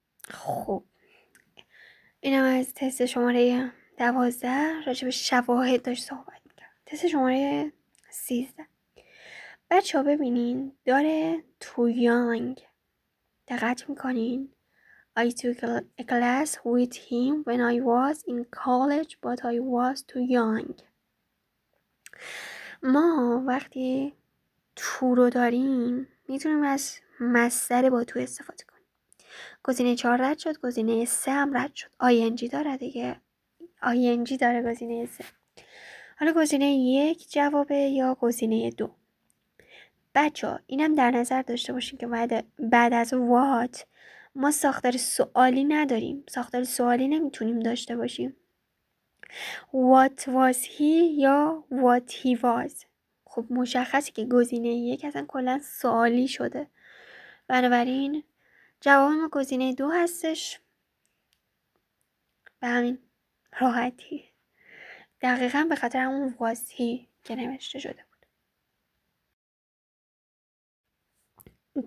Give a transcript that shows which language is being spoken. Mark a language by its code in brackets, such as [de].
[fa] خب اینم از تست شماره 12 راجع به شواهد داشت صحبت میکرد. تست شماره 13 بچه ها ببینین داره [en] too young. [fa] دقت میکنین [en] I took a class with him when I was in college but I was too young. [fa] ما وقتی تو رو داریم میتونیم از مصدر با تو استفاده کنیم. گزینه 4 رد شد، گزینه 3 هم رد شد. ING داره دیگه، ING داره گزینه 3. حالا گزینه 1 جوابه یا گزینه 2؟ بچه ها اینم در نظر داشته باشین که بعد از what ما ساختار سوالی نداریم، ساختار سوالی نمیتونیم داشته باشیم. [en] what was he یا what he was. [fa] خب مشخصی که گزینه 1 اصلا کلا سوالی شده، بنابراین جواب ما گزینه 2 هستش. به همین راحتی، دقیقاً به خاطر همون was he که نوشته شده بود.